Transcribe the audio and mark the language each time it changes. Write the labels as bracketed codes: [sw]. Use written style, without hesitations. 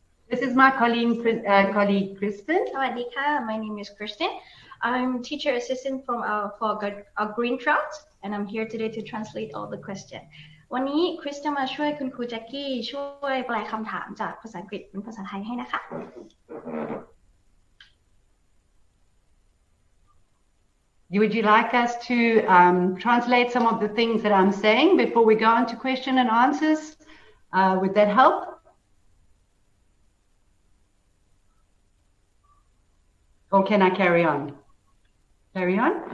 [en] This is my colleague Kristen. My name is Kristen. I'm teacher assistant for Green Trout, and I'm here today to translate all the questions. [th] วันนี้คริสจะมาช่วยคุณครูแจ็คกี้ช่วยแปลคำถามจากภาษาอังกฤษเป็นภาษาไทยให้นะคะ [en] Would you like us to translate some of the things that I'm saying before we go on to question and answers? Would that help? Or can I carry on? Carry on?